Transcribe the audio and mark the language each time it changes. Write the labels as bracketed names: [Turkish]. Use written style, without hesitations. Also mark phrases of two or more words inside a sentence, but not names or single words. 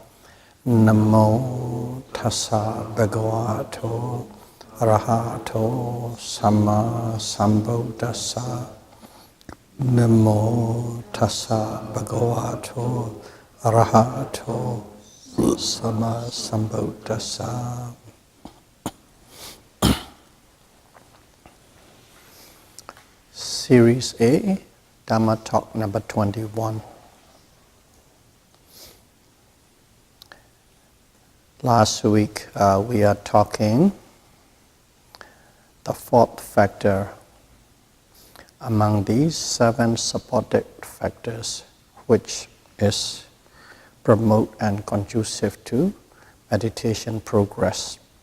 [Pali] Namo tassa bhagavato arahato samma sambuddhassa. Namo tassa bhagavato arahato samma sambuddhassa. [English] Series A, Dhamma Talk number 21. Last week we are talking the fourth factor among these 7 supported factors, which is promote and conducive to meditation progress.